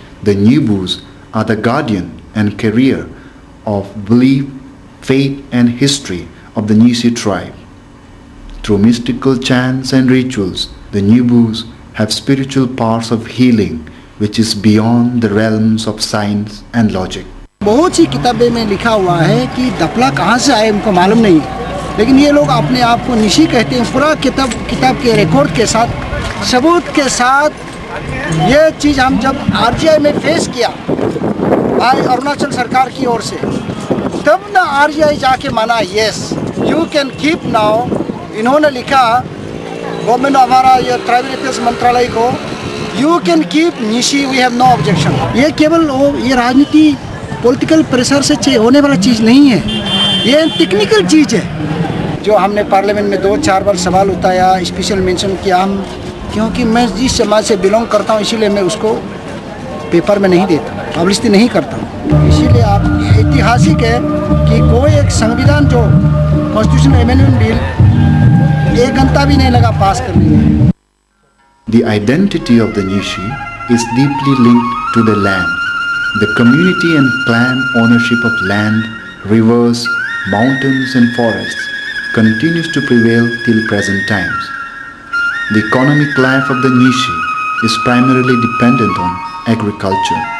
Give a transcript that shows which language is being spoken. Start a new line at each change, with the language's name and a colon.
English: The Nyibus are the guardian and carrier of belief, faith and history of the Nyishi tribe. Through mystical chants and rituals, the Nyibus have spiritual powers of healing which is beyond the realms of science and logic.
Hindi: बहुत सी किताबें में लिखा हुआ है कि दफला कहाँ से आए उनको मालूम नहीं है, लेकिन ये लोग अपने आप को निशी कहते हैं। पूरा किताब के रिकॉर्ड के साथ, सबूत के साथ ये चीज़ हम जब आरजीआई में फेस किया भाई अरुणाचल सरकार की ओर से, तब ना आरजीआई जाके माना
English: Yes you can keep now.
Hindi: इन्होंने लिखा गवर्नमेंट हमारा ये ट्राइबल अफेयर्स मंत्रालय को,
English: You can keep Nishi, we have no objection.
Hindi: ये केवल ये राजनीति पॉलिटिकल प्रेशर से होने वाला चीज़ नहीं है, ये टेक्निकल चीज़ है। जो हमने पार्लियामेंट में 2-4 बार सवाल उठाया, स्पेशल मेंशन किया हम, क्योंकि मैं जिस समाज से बिलोंग करता हूँ इसीलिए मैं उसको पेपर में नहीं देता, पब्लिसिटी नहीं करता हूँ। इसीलिए आप ऐतिहासिक है कि कोई एक संविधान जो कॉन्स्टिट्यूशन अमेंडमेंट बिल 1 घंटा भी नहीं लगा पास करने में।
English: The identity of the Nyishi is deeply linked to the land. The community and clan ownership of land, rivers, mountains and forests continues to prevail till present times. The economic life of the Nyishi is primarily dependent on agriculture.